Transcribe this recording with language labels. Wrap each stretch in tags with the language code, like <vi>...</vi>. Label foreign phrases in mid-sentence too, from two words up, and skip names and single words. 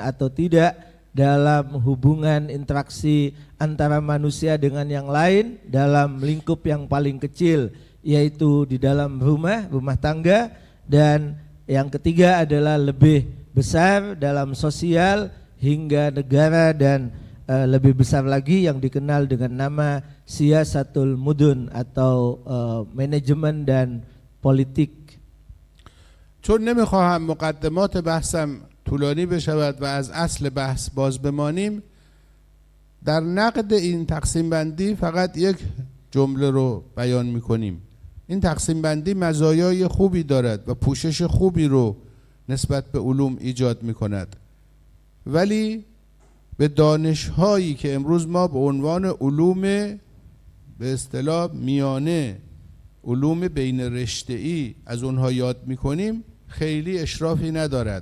<id>atau tidak dalam hubungan interaksi antara manusia dengan yang lain dalam lingkup yang paling kecil, yaitu di dalam rumah tangga, dan yang ketiga adalah lebih besar dalam sosial hingga negara dan lebih besar lagi yang dikenal dengan nama</id> <ar>سياسة المدن</ar> <id>atau manajemen dan politik.</id> <fa>چون نمیخواهم مقدمات بحثم طولانی بشود و از اصل بحث باز بمانیم، در نقد این تقسیم بندی فقط یک جمله رو بیان میکنیم. این تقسیم بندی مزایای خوبی دارد و پوشش خوبی رو نسبت به علوم ایجاد میکند، ولی به دانش‌هایی که امروز ما به عنوان علوم به اصطلاح میانه، علوم بین رشته‌ای از اونها یاد میکنیم خیلی اشرافی ندارد.</fa>